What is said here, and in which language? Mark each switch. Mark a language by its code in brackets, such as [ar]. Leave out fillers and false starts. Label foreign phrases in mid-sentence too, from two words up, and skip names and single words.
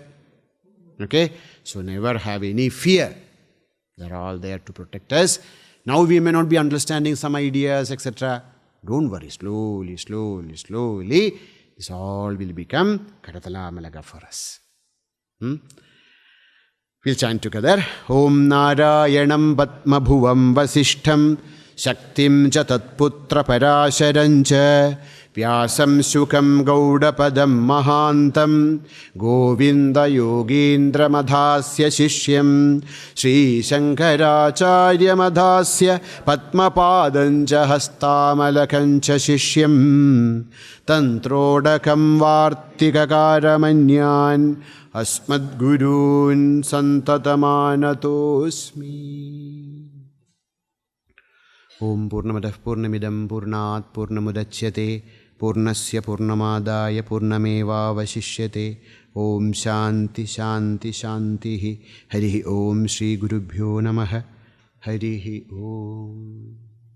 [en] Okay? So never have any fear. They are all there to protect us. Now we may not be understanding some ideas, etc. Don't worry. Slowly, slowly, slowly, this all will become [sa] करतल आमलक [en] for us. We'll chant together. [sa] ॐ नारायणं पद्मभुवं वसिष्ठं शक्तिं च तत्पुत्र पराशरं च വ്യാസം ശുകം ഗൗഡപദം മഹാന്തം ഗോവിന്ദയോഗീന്ദ്രമധാസ്യ ശിഷ്യം ശ്രീശങ്കരാചാര്യമധാസ്യ പത്മപാദം ച ഹസ്താമലകം ച ശിഷ്യം തന്ത്രോടകം വാർത്തികകാരമന്യാൻ അസ്മദ്ഗുരൂൻ സന്തതമാനതോസ്മി. ഓം പൂർണ്ണമദഃ പൂർണ്ണമിദം പൂർണ്ണാത് പൂർണ്ണമുദച്യത്തെ പൂർണ്ണസ്യ പൂർണ്ണമാദായ പൂർണ്ണമേവാവശിഷ്യത്തെ. ഓം ശാന്തി ശാന്തി ശാന്തി. ഹരി ഓം ശ്രീ ഗുരുഭ്യോ നമഃ. ഹരി ഓം.